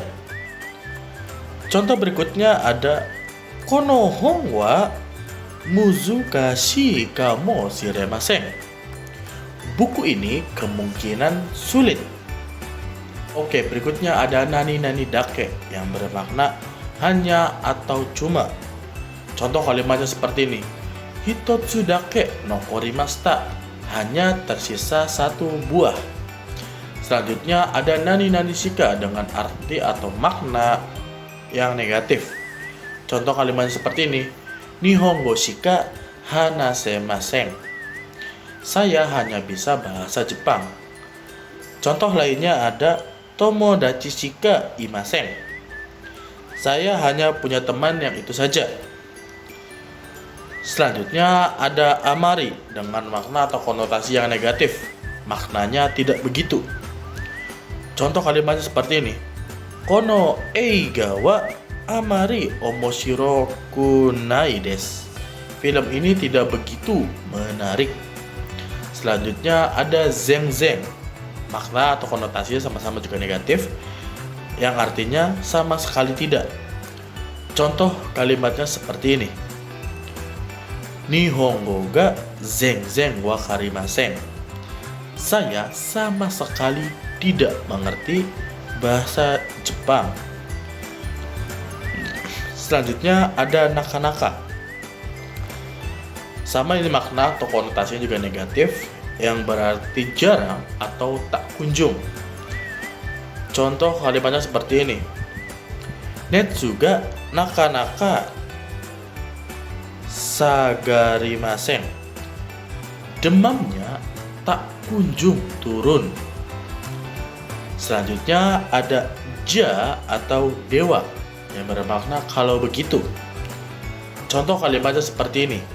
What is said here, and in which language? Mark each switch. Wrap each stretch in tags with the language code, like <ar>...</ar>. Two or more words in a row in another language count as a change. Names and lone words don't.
<id>Contoh berikutnya ada</id> <ja>この本は難しいかもしれません.</ja> <id>Buku ini kemungkinan sulit. Oke, berikutnya ada</id> <ja>何だけ,</ja> <id>yang bermakna hanya atau cuma. Contoh kalimatnya seperti ini.</id> <ja>一つだけ残りました.</ja> <id>hanya tersisa satu buah. Selanjutnya ada</id> <ja>何々しか</ja> <id>dengan arti atau makna yang negatif. Contoh kalimat seperti ini.</id> <ja>日本語しか話せません.</ja> <id>Saya hanya bisa bahasa Jepang. Contoh lainnya ada</id> <ja>友達しかいません.</ja> <id>Saya hanya punya teman yang itu saja. Selanjutnya ada amari dengan makna atau konotasi yang negatif. Maknanya tidak begitu. Contoh kalimatnya seperti ini.</id> <ja>この映画はあまり面白くないです.</ja> <id>Film ini tidak begitu menarik. Selanjutnya ada zeng-zeng. Makna atau konotasinya sama-sama juga negatif, yang artinya sama sekali tidak. Contoh kalimatnya seperti ini.</id> <ja>日本語が全然分かりません.</ja> <id>Saya sama sekali tidak mengerti bahasa Jepang. Selanjutnya ada naka-naka. Sama ini makna atau konotasinya juga negatif, yang berarti jarang atau tak kunjung. Contoh kalimatnya seperti ini.</id> <ja>熱がなかなか下がりません.</ja> <id>Demamnya tak kunjung turun. Selanjutnya ada ja atau dewa yang bermakna kalau begitu. Contoh kalimatnya seperti ini.</id>